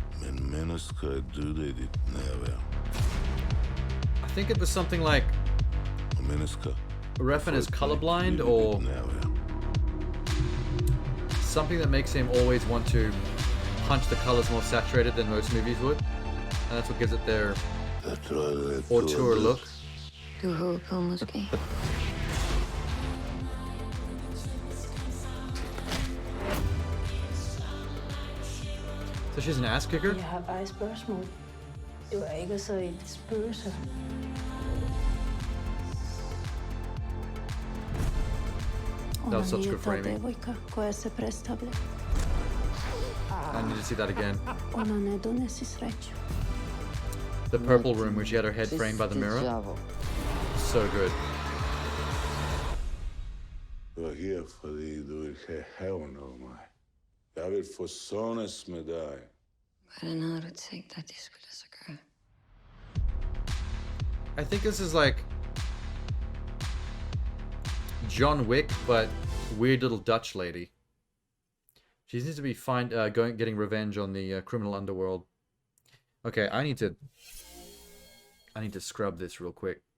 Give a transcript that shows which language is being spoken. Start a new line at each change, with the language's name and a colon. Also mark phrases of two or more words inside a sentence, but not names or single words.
English: I think it was something like Refn is colorblind or something that makes him always want to punch the colors more saturated than most movies would. And that's what gives it their auteur look. So she's an ass kicker?
Danish: Jeg har bare et spørgsmål. Du er ikke så et spøgelse.
English: That was such good framing. I need to see that again. The purple room where she had her head framed by the mirror. So good.
Danish: Du er her, fordi du vil have hævn over mig. Jeg vil forsones med dig. Hvordan havde du tænkt dig, det skulle lade sig gøre?
English: I think this is like John Wick, but weird little Dutch lady. She needs to be getting revenge on the criminal underworld. Okay, I need to scrub this real quick.